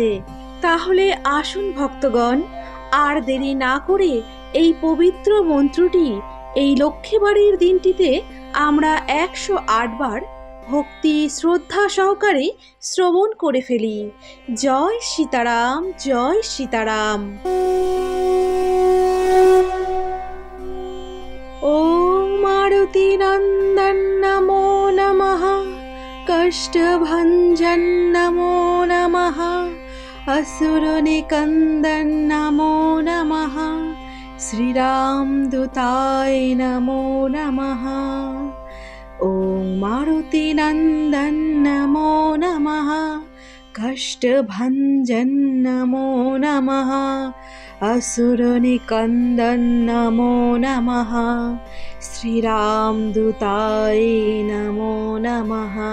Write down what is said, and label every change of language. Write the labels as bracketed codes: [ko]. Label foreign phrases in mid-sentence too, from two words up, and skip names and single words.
[bn] তাহলে আসুন ভক্তগণ, আর দেরি না করে এই পবিত্র মন্ত্রটি এই লক্ষ্মীবারের দিনটিতে আমরা 108 বার ভক্তি শ্রদ্ধা সহকারে শ্রবণ করে ফেলি। [hi] জয় সীতারাম, জয় সীতারাম। ओम मारुति नंदन नमो नमः, कष्टभंजन नमो नमः, असुर निकंदन नमो नमः, श्री राम दूताय नमो नमः। ओम मारुति नंदन नमो नमः, कष्टभंजन नमो नमः, असुर निकंदन नमो नमः, श्री राम दूताय नमो नमः।